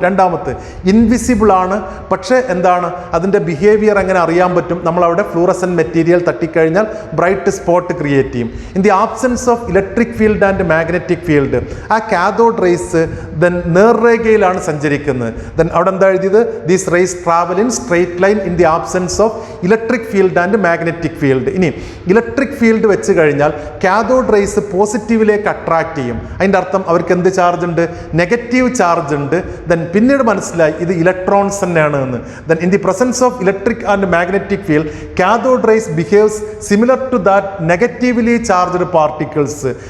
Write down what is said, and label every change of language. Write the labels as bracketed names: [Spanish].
[Malayalam] രണ്ടാമത്തെ ഇൻവിസിബിൾ ആണ്, പക്ഷേ എന്താണ് അതിൻ്റെ ബിഹേവിയർ എങ്ങനെ അറിയാൻ പറ്റും? നമ്മളവിടെ fluorescent material തട്ടിക്കഴിഞ്ഞാൽ bright spot create ചെയ്യും. [English] in the absence of electric field and magnetic field, [Malayalam] ആ കാഥോഡ് റേസ് ദെൻ നേർരേഖയിലാണ് സഞ്ചരിക്കുന്നത്. ദെൻ അവിടെ എന്താ എഴുതിയത്? [English] These rays travel in straight line in the absence of electric field and magnetic field. [Malayalam] ഇനി electric field വെച്ച് കഴിഞ്ഞാൽ cathode rays പോസിറ്റീവിലേക്ക് attract ചെയ്യും. അതിൻ്റെ അർത്ഥം അവർക്ക് എന്ത് ചാർജ് ഉണ്ട്? നെഗറ്റീവ് ചാർജ് ഉണ്ട്. [English] then [Malayalam] പിന്നീട് മനസ്സിലായി ഇത് ഇലക്ട്രോൺസ് തന്നെയാണ് എന്ന്. [English] Then in the presence of electric and magnetic field cathode rays behaves similar to that negatively charged particles.